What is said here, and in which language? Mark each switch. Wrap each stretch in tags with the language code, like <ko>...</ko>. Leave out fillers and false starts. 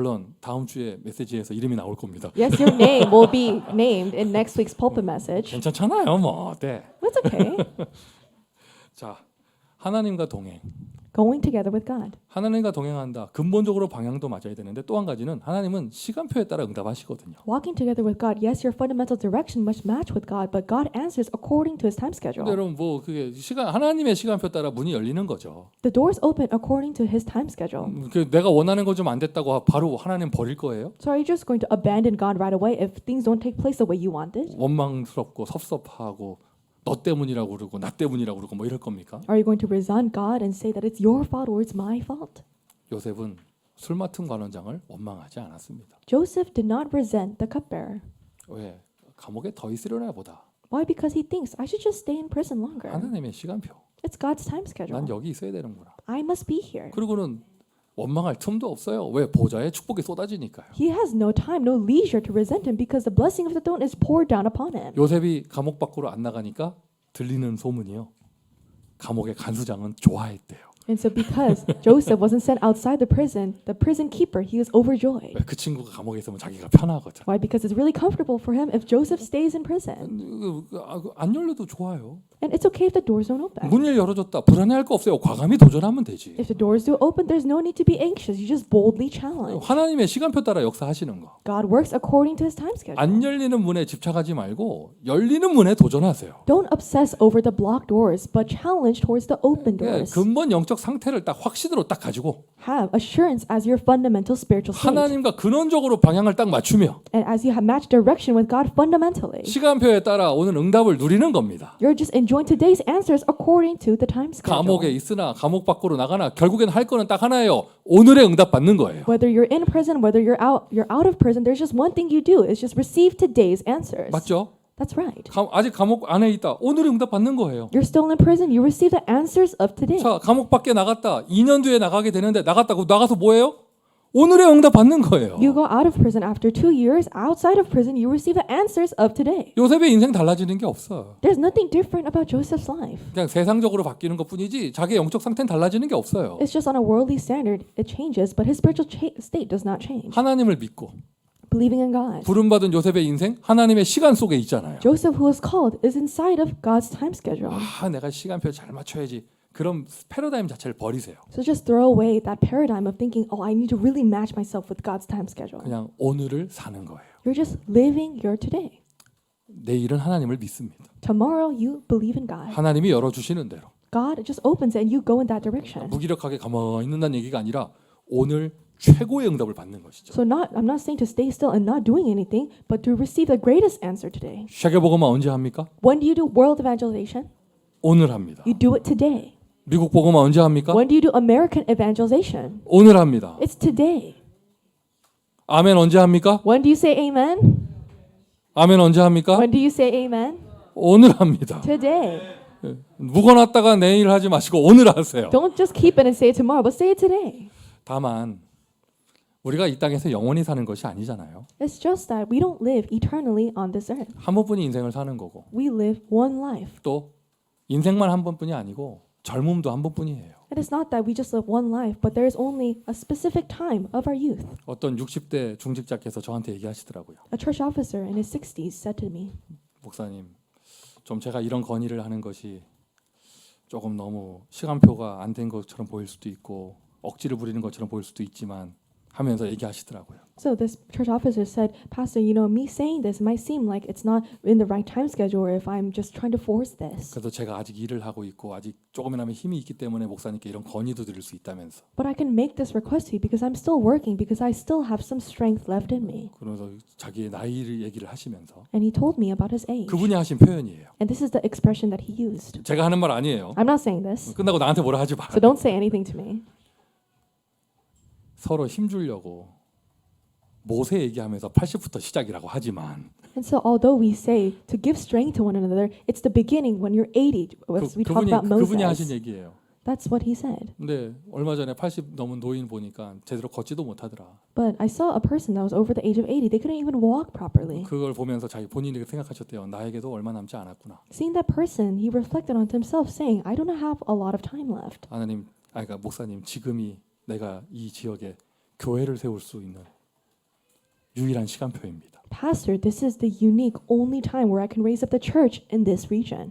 <ko>물론 다음 주에 메시지에서 이름이 나올 겁니다.</ko> <en>Yes, your name will be named in next week's pulpit message.</en> <ko>괜찮잖아요, 뭐. 네.</ko> <en>That's okay.</en> <ko>자, 하나님과 동행.</ko> <en>Going together with God.</en> <ko>하나님과 동행한다. 근본적으로 방향도 맞아야 되는데 또 한 가지는 하나님은 시간표에 따라 응답하시거든요.</ko> <en>Walking together with God, yes, your fundamental direction must match with God, but God answers according to His time</en> <ko>근데</ko> <en>schedule.</en> <ko>여러분 뭐 그게 하나님의 시간표 따라 문이 열리는 거죠.</ko> <en>The doors open according to His time schedule.</en> <ko>내가 원하는 거 좀 안 됐다고 바로 하나님 버릴 거예요?</ko> <en>So are you just going to abandon God right away if things don't take place the way you wanted?</en> <ko>원망스럽고 섭섭하고 너 때문이라고 그러고 나 때문이라고 그러고 뭐 이럴 겁니까?</ko> <en>Are you going to resent God and say that it's your fault or it's my fault?</en> <ko>요셉은 술 맡은 관원장을 원망하지 않았습니다.</ko> <en>Joseph did not resent the cupbearer.</en> <ko>왜? 감옥에 더 있으려나 보다.</ko> <en>Why? Because he thinks I should just stay in prison longer.</en> <ko>하나님의 시간표.</ko> <en>It's God's time schedule.</en> <ko>난 여기 있어야 되는구나.</ko> <en>I must be here.</en> <ko>그리고는 원망할 틈도 없어요. 왜? 보좌의 축복이 쏟아지니까요.</ko> <en>He has no time, no leisure to resent him because the blessing of the throne is poured down upon him.</en> <ko>요셉이 감옥 밖으로 안 나가니까 들리는 소문이요. 감옥의 간수장은 좋아했대요.</ko> <en>And so because Joseph wasn't sent outside the prison keeper, he was overjoyed.</en> <ko>왜? 그 친구가 감옥에 있으면 자기가 편하거든.</ko> <en>Why? Because it's really comfortable for him if Joseph stays in prison.</en> <ko>안 열려도 좋아요.</ko> <en>And it's okay if the doors don't open.</en> <ko>문을 열어줬다. 불안해할 거 없어요. 과감히 도전하면 되지.</ko> <en>If the doors do open, there's no need to be anxious. You just boldly challenge.</en> <ko>하나님의 시간표 따라 역사하시는 거.</ko> <en>God works according to His time schedule.</en> <ko>안 열리는 문에 집착하지 말고 열리는 문에 도전하세요.</ko> <en>Don't obsess over the blocked doors, but challenge towards the open doors.</en> <ko>근본 영적 상태를 딱 확신으로 딱 가지고</ko> <en>Have assurance as your fundamental spiritual state.</en> <ko>하나님과 근원적으로 방향을 딱 맞추며</ko> <en>And as you have matched direction with God fundamentally,</en> <ko>시간표에 따라 오는 응답을 누리는 겁니다.</ko> <en>you're just enjoying today's answers according to the time</en> <ko>감옥에</ko> <en>schedule.</en> <ko>있으나 감옥 밖으로 나가나 결국엔 할 거는 딱 하나예요. 오늘의 응답 받는 거예요.</ko> <en>Whether you're in prison, whether you're out of prison, there's just one thing you do. It's just receive today's answers.</en> <ko>맞죠?</ko> <en>That's right.</en> <ko>아직 감옥 안에 있다. 오늘의 응답 받는 거예요.</ko> <en>You're still in prison. You receive the answers of today.</en> <ko>자, 감옥 밖에 나갔다. 2년 뒤에 나가게 되는데 나갔다고 나가서 뭐예요? 오늘의 응답 받는 거예요.</ko> <en>You go out of prison after 2 years. Outside of prison, you receive the answers of today.</en> <ko>요셉의 인생 달라지는 게 없어요.</ko> <en>There's nothing different about Joseph's life.</en> <ko>그냥 세상적으로 바뀌는 것뿐이지 자기의 영적 상태는 달라지는 게 없어요.</ko> <en>It's just on a worldly standard, it changes, but his spiritual state does not change.</en> <ko>하나님을 믿고</ko> <en>Believing in God.</en> <ko>부름받은 요셉의 인생 하나님의 시간 속에 있잖아요.</ko> <en>Joseph, who was called, is inside of God's time schedule.</en> <ko>내가 시간표 잘 맞춰야지. 그럼 패러다임 자체를 버리세요.</ko> <en>So just throw away that paradigm of thinking, oh, I need to really match myself with God's time schedule.</en> <ko>그냥 오늘을 사는 거예요.</ko> <en>You're just living your today.</en> <ko>내일은 하나님을 믿습니다.</ko> <en>Tomorrow, you believe in God.</en> <ko>하나님이 열어주시는 대로.</ko> <en>God just opens it and you go in that direction.</en> <ko>무기력하게 가만히 있는다는 얘기가 아니라 오늘 최고의 응답을 받는 것이죠.</ko> <en>So I'm not saying to stay still and not doing anything, but to receive the greatest answer today.</en> <ko>세계복음화 언제 합니까?</ko> <en>When do you do world evangelization?</en> <ko>오늘 합니다.</ko> <en>You do it today.</en> <ko>미국 복음화 언제 합니까?</ko> <en>When do you do American evangelization?</en> <ko>오늘 합니다.</ko> <en>It's today.</en> <ko>아멘 언제 합니까?</ko> <en>When do you say amen?</en> <ko>아멘 언제 합니까?</ko> <en>When do you say amen?</en> <ko>오늘 합니다.</ko> <en>Today.</en> <ko>묵어놨다가 내일 하지 마시고 오늘 하세요.</ko> <en>Don't just keep it and say it tomorrow, but say it today.</en> <ko>다만 우리가 이 땅에서 영원히 사는 것이 아니잖아요.</ko> <en>It's just that we don't live eternally on this earth.</en> <ko>한 번뿐이 인생을 사는 거고</ko> <en>We live one life.</en> <ko>또 인생만 한 번뿐이 아니고 젊음도 한 번뿐이에요.</ko> <en>It is not that we just live one life, but there is only a specific time of our youth.</en> <ko>어떤 60대 중직자께서 저한테 얘기하시더라고요.</ko> <en>A church officer in his 60s said to me,</en> <ko>목사님, 좀 제가 이런 건의를 하는 것이 조금 너무 시간표가 안 된 것처럼 보일 수도 있고 억지를 부리는 것처럼 보일 수도 있지만 하면서 얘기하시더라고요.</ko> <en>So this church officer said, Pastor, me saying this might seem like it's not in the right time schedule or if I'm just trying to force this.</en> <ko>그래서 제가 아직 일을 하고 있고 아직 조금이나마 힘이 있기 때문에 목사님께 이런 건의도 드릴 수 있다면서.</ko> <en>But I can make this request to you because I'm still working, because I still have some strength left in me.</en> <ko>그러면서 자기의 나이를 얘기를 하시면서</ko> <en>And he told me about his age.</en> <ko>그분이 하신 표현이에요.</ko> <en>And this is the expression that he used.</en> <ko>제가 하는 말 아니에요.</ko> <en>I'm not saying this,</en> <ko>끝나고 나한테 뭐라 하지 마.</ko> <en>so don't say anything to me.</en> <ko>서로 힘주려고 모세 얘기하면서 80부터 시작이라고 하지만</ko> <en>And so although we say to give strength to one another, it's the beginning when you're 80. As we talk about</en> <ko>그분이 하신</ko> <en>Moses.</en> <ko>얘기예요.</ko> <en>That's what he said.</en> <ko>근데 얼마 전에 80 넘은 노인 보니까 제대로 걷지도 못하더라.</ko> <en>But I saw a person that was over the age of 80. They couldn't even walk properly.</en> <ko>그걸 보면서 자기 본인이 생각하셨대요. 나에게도 얼마 남지 않았구나.</ko> <en>Seeing that person, he reflected on himself, saying, I don't have a lot of time left.</en> <ko>하나님, 그러니까 목사님, 지금이 내가 이 지역에 교회를 세울 수 있는 유일한 시간표입니다.</ko> <en>Pastor, this is the unique only time where I can raise up the church in this region.</en>